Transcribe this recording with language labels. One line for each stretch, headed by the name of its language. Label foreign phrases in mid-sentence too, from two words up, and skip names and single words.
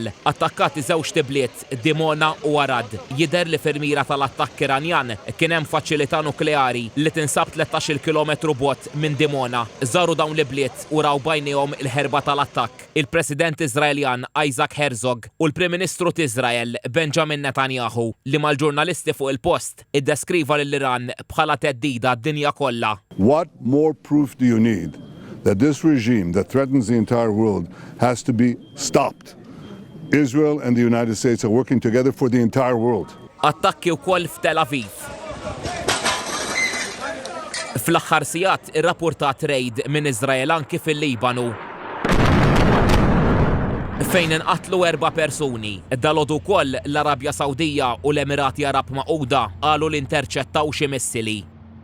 Maltese: Attakkati żewġ tibliet Dimona u Arad. Jidher li firmira tal-attakk Iranjan kien hemm faċilità nukleari li tinsab 13 kilometru bogħod minn Dimona. Żaru dawn l-ibliet u raw bajnihom il-ħerba tal-attakk. Il-President Iżraeljan Isaac Herzog u l-Prim Ministru t'Iżrael Benjamin Netanyahu li mal-ġurnalisti fuq il-post iddeskriva lill-Iran bħala teddida d-dinja kollha.
English: What more proof do you need that this regime that threatens the entire world has to be stopped? Israel and the United States are working together for the entire world.
Maltese: Attakki wkoll f'Tel Aviv. Fl-aħħar sigħat irrapportat rejd minn Iżrael anki fil-Libanu fejn inqatlu 4 persuni. Dalgħodu wkoll l-Arabja Sawdija u l-Emirati Arab Magħquda qalu li interċettaw xi missili.